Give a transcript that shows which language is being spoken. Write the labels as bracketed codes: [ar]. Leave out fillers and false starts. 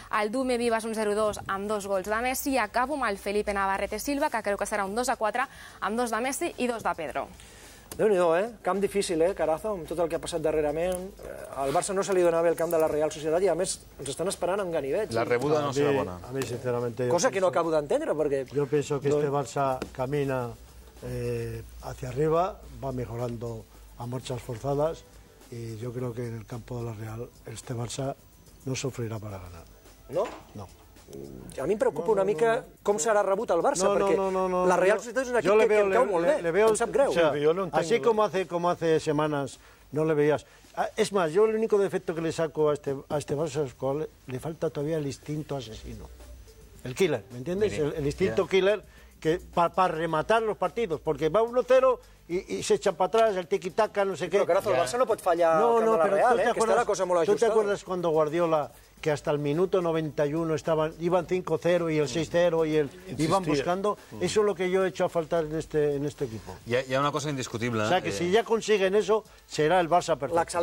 [ca] El Dume Vivas un 0-2 amb 2 gols de Messi. I acabo amb el Felipe Navarrete Silva, que creu que serà un 2-4 amb 2 de Messi i 2 de Pedro. Déu-n'hi-do, Camp difícil, Carazo, amb tot el que ha passat darrerament. Al Barça no se li dona bé el camp de la Real Societat i, a més, ens estan esperant amb ganivets. La rebuda no serà bona. [es] A mí, sinceramente... [ca] Cosa que no acabo d'entendre, perquè... [es] Yo pienso que este Barça camina hacia arriba, va mejorando a marchas forzadas y yo creo que en el campo de la Real este Barça no sufrirá para ganar. [ca] No? No. A mi em preocupa una mica com serà rebut el Barça, perquè la Real Societat és un equip que em cau molt bé, em sap greu. [es] Así como hace semanas no le veías... Es más, yo el único defecto que le saco a este Barça es que le falta todavía el instinto asesino. El killer, ¿me entiendes? El instinto killer que para rematar los partidos, porque va 1-0 y se echa para atrás, el tiki-taka, no sé qué. [ca] Però, Carazo, el Barça no pot fallar al camp de la Real, que està la cosa molt ajustada. [es] ¿Tú te acuerdas cuando Guardiola, que hasta el minuto 91 iban 5-0 y el 6-0 y iban buscando? Eso es lo que yo he hecho a faltar en este equipo. [ca] Hi ha una cosa indiscutible. [es] O sea, que si ya consiguen eso, será el Barça perfecto.